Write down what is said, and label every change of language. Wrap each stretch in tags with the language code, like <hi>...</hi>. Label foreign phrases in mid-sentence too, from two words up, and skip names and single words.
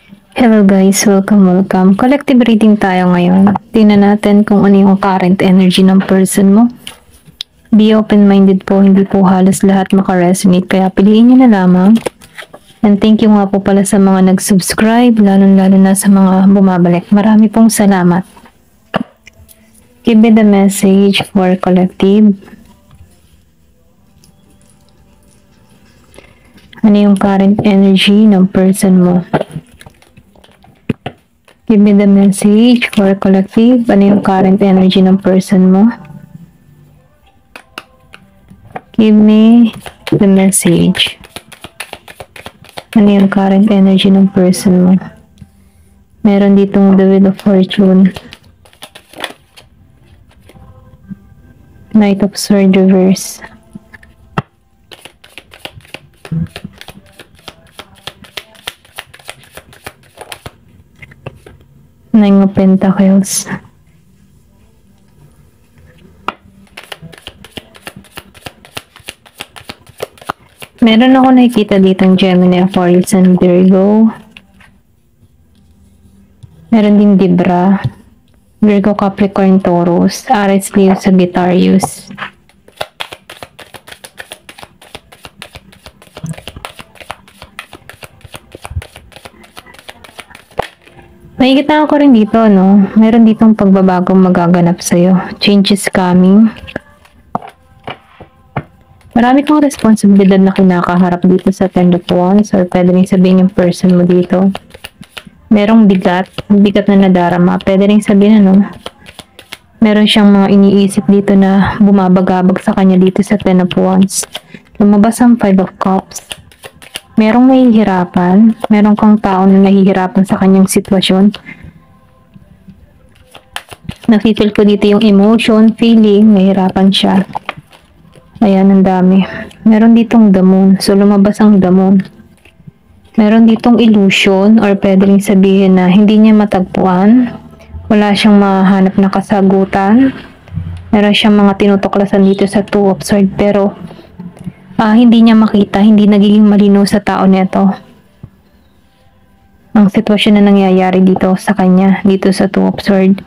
<en>Hello guys, welcome. Collective reading</en> <tl>tayo ngayon. Tingnan natin kung ano yung</tl> <en>current energy</en> <tl>ng person mo.</tl> <en>Be open-minded</en> <tl>po, hindi po halos lahat makaresonate, kaya piliin nyo na lamang.</tl> <en>And thank you</en> <tl>nga po pala sa mga nag-subscribe, lalo-lalo na sa mga bumabalik. Marami pong salamat.</tl> <en>Give me the message for collective.</en> <tl>Ano yung</tl> <en>current energy</en> <tl>ng person mo?</tl> <en>Give me the message for collective.</en> <tl>Ano yung</tl> <en>current energy</en> <tl>ng person mo?</tl> <en>Give me the message.</en> <tl>Ano yung</tl> <en>current energy</en> <tl>ng person mo? Meron ditong the Wheel of Fortune. Knight of Swords reverse. Nine of Pentacles. Meron ako nakikita ditong Gemini, Aquarius, and Virgo. Meron din Libra, Virgo, Capricorn, Taurus, Aries, Leo, Sagittarius. Nakikita ko rin dito, no? Meron ditong pagbabagong magaganap sa'yo.</tl> <en>Change is coming.</en> <tl>Marami kang responsibilidad na kinakaharap dito sa Ten of Wands, or pwede rin sabihin yung person mo dito. Merong bigat na nadarama. Pwede rin sabihin, ano? Meron siyang mga iniisip dito na bumabagabag sa kanya dito sa Ten of Wands. Lumabas ang Five of Cups. Merong nahihirapan, meron kang tao na nahihirapan sa kanyang sitwasyon. Nakifeel ko dito yung emotion, feeling, nahihirapan siya. Ayan, ang dami. Meron ditong the moon, so lumabas ang the moon. Meron ditong illusion, or pwede rin sabihin na hindi niya matagpuan. Wala siyang mahanap na kasagutan. Meron siyang mga tinutuklasan dito sa Two of Swords, pero hindi niya makita, hindi nagiging malinaw sa tao nito ang sitwasyon na nangyayari dito sa kanya, dito sa Two of Swords.</tl>